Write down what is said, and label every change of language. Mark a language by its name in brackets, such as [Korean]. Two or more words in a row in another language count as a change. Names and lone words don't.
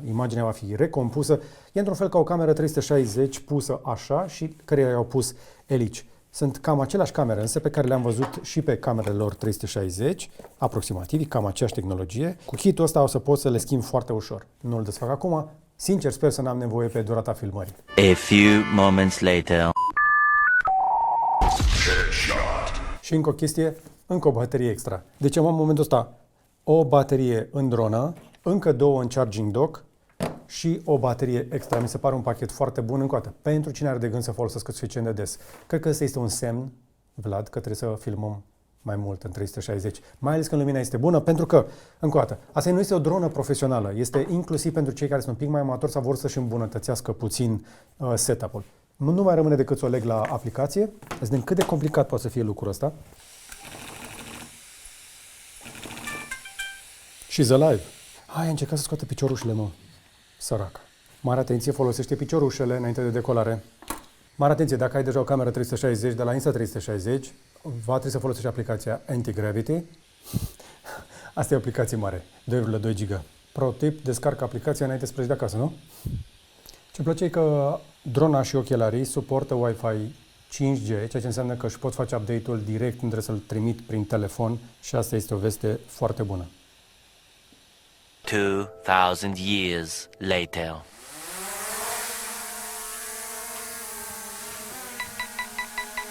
[Romanian] Imaginea va fi recompusă. E într-un fel ca o cameră 360 pusă așa și care i-au pus elici. Sunt cam aceleași camere însă pe care le-am văzut și pe camerele lor 360, aproximativ, cam aceeași tehnologie. Cu kit-ul ăsta o să pot să le schimb foarte ușor. Nu îl desfac acum. Sincer, sper să n-am nevoie pe durata filmării. [English] A few moments later. [Romanian] Și încă o chestie, încă o baterie extra. Deci am în momentul ăsta o baterie în dronă, încă două în [English] charging dock [Romanian] și o baterie extra. Mi se pare un pachet foarte bun încă o dată. Pentru cine are de gând să folosească suficient de des. Cred că ăsta este un semn, Vlad, că trebuie să filmăm mai mult în 360. Mai ales când lumina este bună, pentru că, încă o dată, asta nu este o dronă profesională. Este inclusiv pentru cei care sunt un pic mai amatori sau vor să-și îmbunătățească puțin setup-ul. Nu mai rămâne decât să o leg la aplicație. Să vedem cât de complicat poate să fie lucrul ăsta. [English] She's alive. [Romanian] Hai, a încercat să scoată piciorușele, mă. Sărac. Mare atenție, folosește piciorușele înainte de decolare. Mare atenție, dacă ai deja o cameră 360 de la Insta360, va trebui să folosești aplicația Anti-Gravity. Asta e o aplicație mare, 2,2 GB. [English] Pro tip, [Romanian] descarcă aplicația înainte să pleci de acasă, nu? Ce-mi place e că drona și ochelarii suportă Wi-Fi 5G, ceea ce înseamnă că își pot face update-ul direct, nu trebuie să-l trimit prin telefon și asta este o veste foarte bună. [English] 2000 years later.